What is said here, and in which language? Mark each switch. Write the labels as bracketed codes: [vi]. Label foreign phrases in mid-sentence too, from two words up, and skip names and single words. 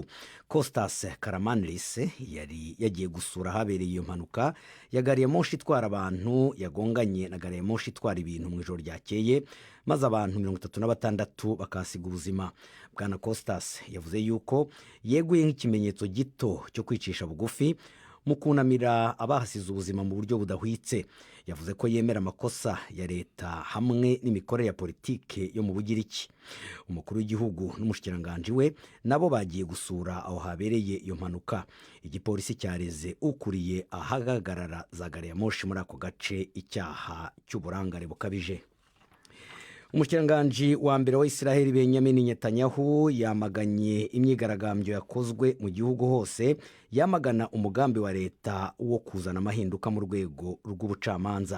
[rw] Costas Karamanlis yari yagiye gusura habereye iyo mpanuka ya gari ya moshi itwara abantu yagonganye na gari ya moshi itwara ibintu mu ijoro ryakeye, maze abantu 36 bakasiga ubuzima. Bwana Costas yavuze yuko yeguye nk'ikimenyetso gito cyo kwicisha bugufi mu kunamira abahasize ubuzima mu buryo budahwitse. Yavuze ko yemera amakosa ya leta hamwe n'imikorere ya politike yo mu Bugiriki. Umukuru w'igihugu n'umushikiranganji we nabo bagiye gusura aho habereye iyo mpanuka. Igipolisi cyareze ukuriye ahagarara za gari ya moshi muri ako gace icyaha cy'uburangare bukabije. Umushikiranganji wa mbere wa Israel Benjamin Netanyahu yamaganye imyigaragambyo yakozwe mu gihugu hose, yamagana umugambi wa leta wo kuzana amahinduka mu rwego rw'ubucamanza.